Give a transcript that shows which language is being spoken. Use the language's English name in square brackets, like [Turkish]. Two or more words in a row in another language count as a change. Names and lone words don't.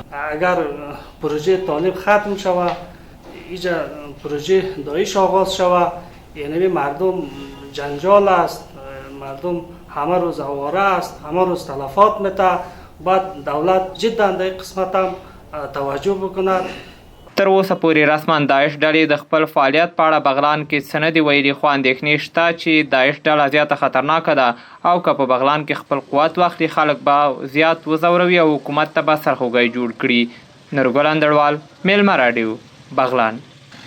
[Persian] اگر پروژه طالب ختم شود، اینجا پروژه داعش آغاز شود، یعنی مردم جنجال است، مردم همه روز آواره است، همه روز تلفات میته، باید دولت جدا در قسمت هم توجه بکند. [Pashto] تر اوسه پورې رسما داعش ډلې د خپل فعالیت په اړه بغلان کې څه نه دي ویلي، خو اندېښنې شته چې داعش ډله زیاته خطرناکه ده او که په بغلان کې خپل قوت واخلي خلک به زیات وځوروي او حکومت ته به سرخوږی جوړ کړي. نورګل اندړوال، میلمه راډیو، بغلان.